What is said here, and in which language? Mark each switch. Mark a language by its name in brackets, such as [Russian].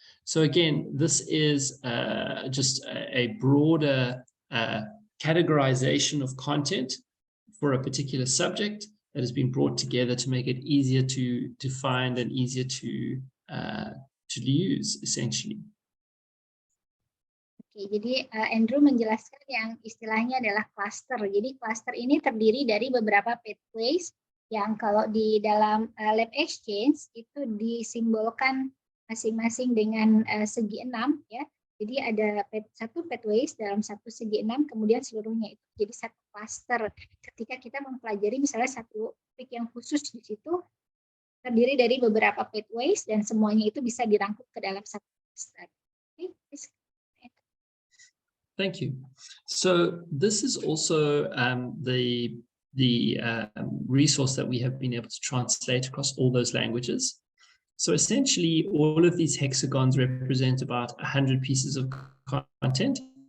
[English] So again, this is just a broader categorization of content for a particular subject that has been brought together to make it easier to find and easier to use, essentially. [Indonesian] Oke, jadi Andrew menjelaskan yang istilahnya adalah cluster. Jadi cluster ini terdiri dari beberapa pathways yang kalau di dalam LabXchange itu disimbolkan masing-masing dengan segi 6 ya. Jadi ada satu pathways dalam satu segi 6, kemudian seluruhnya itu jadi satu cluster. Ketika kita mempelajari misalnya satu topik yang khusus di situ terdiri dari beberapa pathways dan semuanya itu bisa dirangkum ke dalam satu cluster. [English] Okay. Thank you. So this is also the resource that we have been able to translate across all those languages. So essentially, all of these hexagons represent about 100 pieces of content.